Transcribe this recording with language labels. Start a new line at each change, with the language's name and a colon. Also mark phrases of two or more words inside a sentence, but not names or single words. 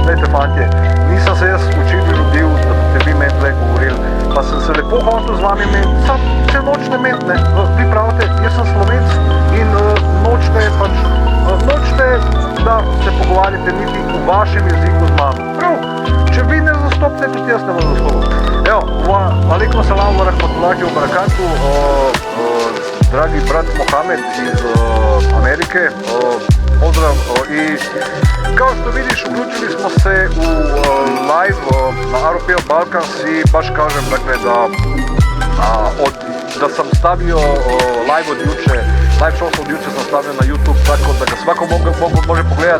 Slovenian: Dajte, fantje, nisem se jaz učiti rodil, da boste vi meni tle govorili, pa sem se lepo hotel z vami imeti, sam se nočne imeti, ne. Vi pravite, jaz sem Slovenc in nočete, da se pogovarjate niti v vašem jeziku z mano. Prav, če vi ne zastopite, tudi jaz ne bom zastopil.
Bosnian: Evo,
Arabic: عليكم السلام و رحمة الله و بركاته,
Bosnian: dragi brat Mohamed iz Amerike, pozdrav. I kao što vidiš, uključili smo se u live na Aropel Balkans i baš kažem, dakle, da sam stavio live od juče,
English: live show
Bosnian: od juče sam stavio na YouTube, tako da ga svako može pogledat.